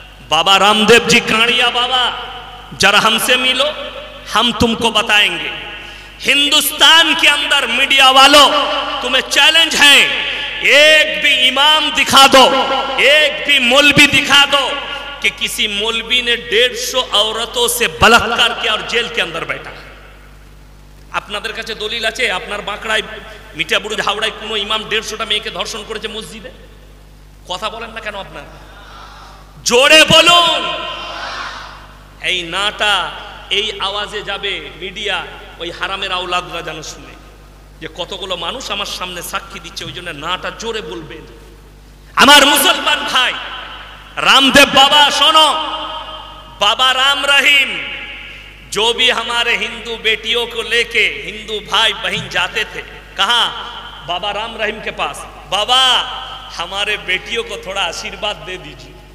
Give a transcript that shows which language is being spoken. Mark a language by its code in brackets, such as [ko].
[hi] बाबा रामदेव जी काणिया बाबा, जरा हमसे मिलो, हम तुमको बताएंगे। हिंदुस्तान के अंदर मीडिया वालों, तुम्हें चैलेंज है, एक भी इमाम दिखा दो, एक भी मौलवी दिखा दो कि किसी मौलवी ने 150 औरतों से बलात्कार किया और जेल के अंदर बैठा। [bn] আপনাদের কাছে দলিল আছে? আপনার বাঁকড়ায়, মিঠাপুর, হাওড়ায় কোনো ইমাম 150টা মেয়েকে ধর্ষণ করেছে মসজিদে? কথা বলেন না কেন আপনারা? জোরে বলুন। এই নাটা, এই আওয়াজে যাবে মিডিয়া, ওই হারামের আওলাদরা যেন শুনে যে কতগুলো মানুষ আমার সামনে সাক্ষী দিচ্ছে। ওই জন্য নাটা জোরে বলবেন। আমার মুসলমান ভাই, [hi] रामदेव बाबा सुनो, बाबा राम रहीम, जो भी हमारे हिंदू बेटियों को लेके हिंदू भाई बहन जाते थे, कहाँ? बाबा राम रहीम के पास। बाबा हमारे बेटियों को थोड़ा आशीर्वाद दे दीजिए।